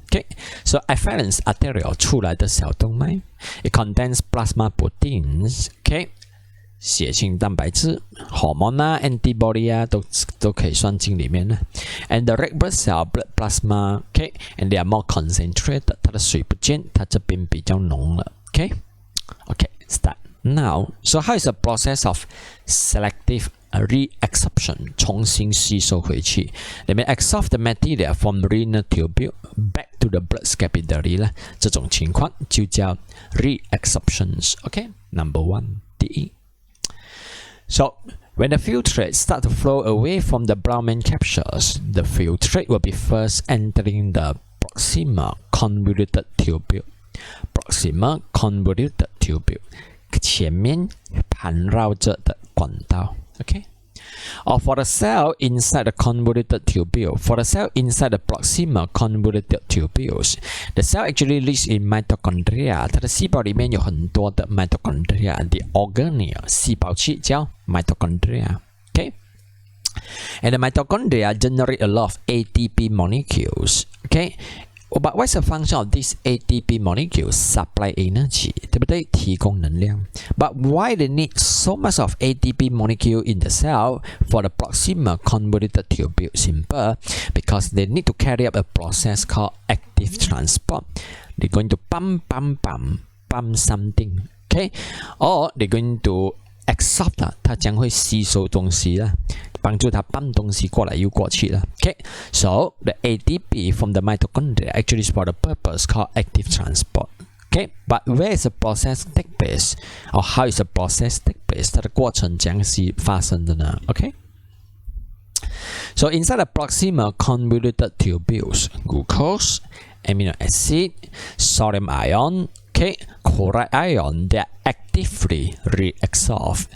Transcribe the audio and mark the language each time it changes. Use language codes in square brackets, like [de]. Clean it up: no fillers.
[en] Okay, so efferents arteriole [zh] 出来的小动脉 [en] it contains plasma proteins. Okay, [zh] 血清蛋白质 [en] hormone 啊 antibody [zh] 啊都可以算进里面的 [en] and the red blood cell blood plasma, okay, and they are more concentrated. [zh] 它的水不见，它这边比较浓了 [en] okay, start now. So how is the process of selective reabsorption [zh] 重新吸收回去 [en] Let me absorb the material from renal tubule back to the blood capillary [zh] 啦，这种情况就叫 [en] reabsorptions. Okay, number 1 [zh] 第一。 [en] So when the filtrate start to flow away from the Bowman capsules, the filtrate will be first entering the proximal convoluted tubule. Proximal convoluted tubule [zh] 前面盘绕着的管道 [en] ，OK， Or for the cell inside the convoluted tubule, for the cell inside the proximal convoluted tubules, the cell actually lives in mitochondria. [zh] 它的细胞里面有很多的 mitochondria. [en] The organelle [zh] 细胞器叫 [en] mitochondria. Okay, and the mitochondria generate a lot of ATP molecules. Okay. But what's the function of these ATP molecules? Supply energy, [zh] 对不对？提供能量。 [en] But why they need so much of ATP molecule in the cell for the proximal convoluted tubule? Simple, because they need to carry out a process called active transport. They're going to pump something, okay? Or they're going to absorb [zh] 它将会吸收东西啦，帮助它搬东西过来又过去了。 [en] Okay, so the ATP from the mitochondria actually is for the purpose called active transport. Okay, but where is the process take place, or how is the process take place? [zh] 它的过程将是发生的呢 [en] ？Okay, so inside the proximal convoluted tubules, glucose, amino acid, sodium ion, okay, chloride ion, they are actively reabsorbed.